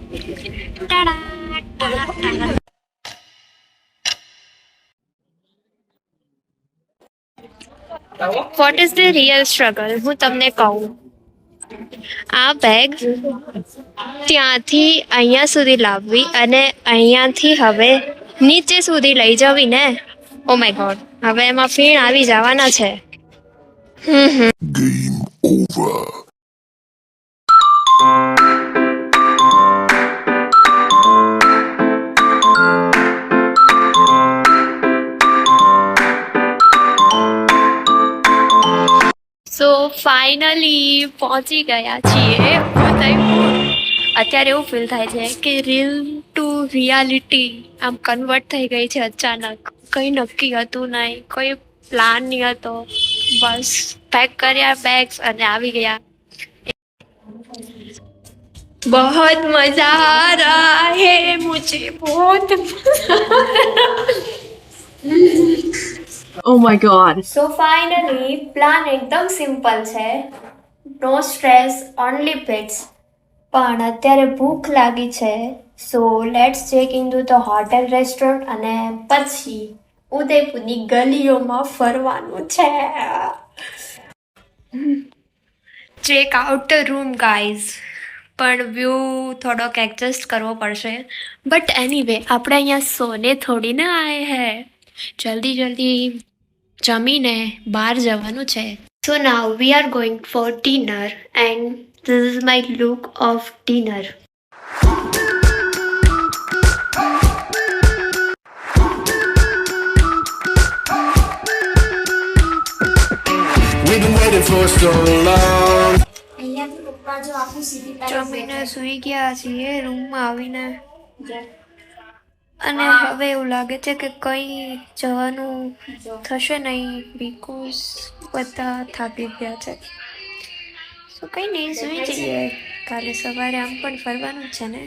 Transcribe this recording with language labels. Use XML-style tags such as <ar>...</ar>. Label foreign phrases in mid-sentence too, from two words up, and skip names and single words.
<en>what is the real struggle?</en> <gu>હું તમને કહું. આ બેગ ત્યાંથી અહીંયા સુધી લાવવી અને અહીંયાથી હવે નીચે સુધી લઈ જવી ને.</gu> <en>oh my god,</en> <gu>હવે એમાં ફીણ આવી જવાના છે.</gu> <en>Game over. so finally</en> <gu>પહોંચી ગયા છીએ ઉદયપુર. અત્યારે એવું ફીલ થાય છે કે</gu> <en>reel to reality</en> <gu>આમ કન્વર્ટ થઈ ગઈ છે અચાનક. કંઈ નક્કી હતું નહીં, કોઈ પ્લાન નહીં હતો. બસ પેક કર્યા બેગ્સ અને આવી ગયા.</gu> <hi>बहुत मजा आ रहा है मुझे, बहुत</hi> <en>Oh my god. So finally plan એકદમ simple છે. no stress, only pets. પણ અત્યારે ભૂખ લાગી છે. so let's check in to the hotel restaurant</en> <gu>અને પછી ઉદયપુરની ગલીઓમાં ફરવાનું છે.</gu> <en>check out the room guys.</en> <gu>પણ વ્યૂ થોડોક એડજસ્ટ કરવો પડશે.</gu> <en>but anyway</en> <gu>આપણે અહીંયા સોને થોડી ના</gu> <hi>आए है.</hi> <gu>જલ્દી જમીને બહાર જવાનું છે.</gu> <en>so now we are going for dinner and this is my look of dinner. We've been waiting for so long.</en> <gu>જમીને સૂઈ ગયા છીએ રૂમમાં આવીને. અને હવે એવું લાગે છે કે કંઈ જવાનું થશે નહીં બિકોઝ બધા થાકી ગયા છે. સો કંઈ નહીં, સૂઈ જઈએ. કાલે સવારે આમ પણ ફરવાનું જ છે ને.</gu>